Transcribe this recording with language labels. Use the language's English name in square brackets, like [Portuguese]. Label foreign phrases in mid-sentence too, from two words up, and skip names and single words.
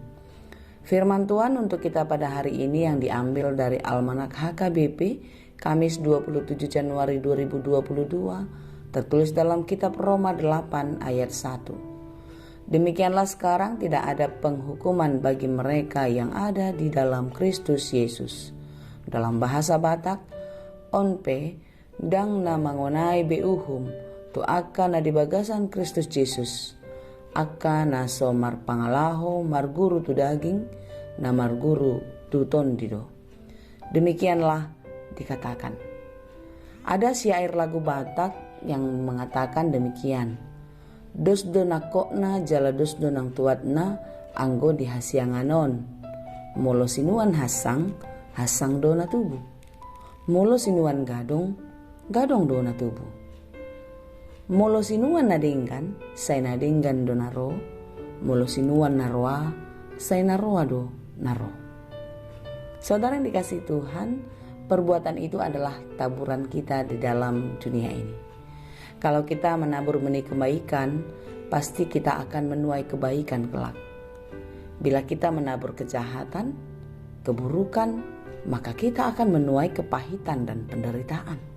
[Indonesian] Firman Tuhan untuk kita pada hari ini yang diambil dari Almanak HKBP Kamis 27 Januari 2022, tertulis dalam kitab Roma 8 ayat 1. Demikianlah sekarang tidak ada penghukuman bagi mereka yang ada di dalam Kristus Yesus. Dalam bahasa Batak, [Batak Toba] onpe dang na mangonai beuhum tu akan na di bagasan Kristus Yesus akan na somar pangalaho marguru tu daging na marguru tu tondido. Demikianlah dikatakan. Ada syair lagu Batak yang mengatakan demikian. Dos do nakokna jala dos do nang tuatna anggo di hasianganon. Molo sinuan hasang do na tubuh. Molo sinuan gadong do na tubuh. Molo sinuan nadinggan, say nadinggan do naro. Molo sinuan naroa, say naroa do naro. [Indonesian] Saudara yang dikasihi Tuhan, perbuatan itu adalah taburan kita di dalam dunia ini. Kalau kita menabur benih kebaikan, pasti kita akan menuai kebaikan kelak. Bila kita menabur kejahatan, keburukan, maka kita akan menuai kepahitan dan penderitaan.